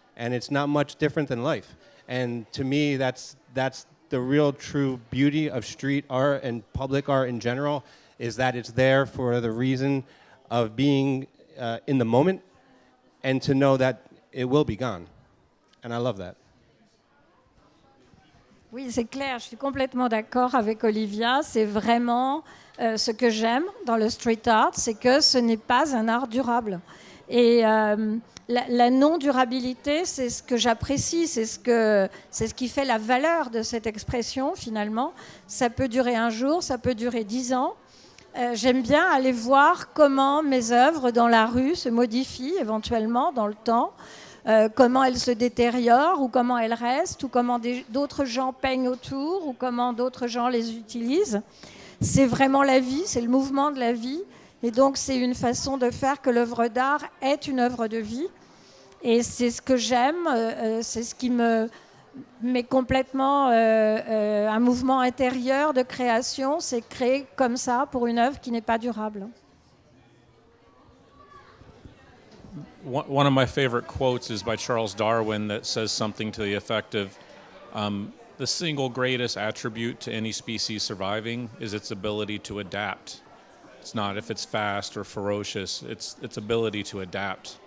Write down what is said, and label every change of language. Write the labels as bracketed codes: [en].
[en] And it's not much different than life. And to me, that's the real true beauty of street art and public art in general, is that it's there for the reason of being in the moment and to know that it will be gone. And I love that. [fr] Oui, c'est clair, je suis complètement d'accord avec Olivia. C'est vraiment ce que j'aime dans le street art, c'est que ce n'est pas un art durable. Et la non-durabilité, c'est ce que j'apprécie, c'est ce qui fait la valeur de cette expression finalement. Ça peut durer un jour, ça peut durer 10 ans. J'aime bien aller voir comment mes œuvres dans la rue se modifient éventuellement dans le temps. Comment elles se détériorent ou comment elles restent ou comment d'autres gens peignent autour ou comment d'autres gens les utilisent. C'est vraiment la vie, c'est le mouvement de la vie et donc c'est une façon de faire que l'œuvre d'art est une œuvre de vie et c'est ce que j'aime, c'est ce qui me met complètement un mouvement intérieur de création, c'est créer comme ça pour une œuvre qui n'est pas durable. [en] one of my favorite quotes is by Charles Darwin that says something to the effect of, the single greatest attribute to any species surviving is its ability to adapt. It's not if it's fast or ferocious, it's its ability to adapt.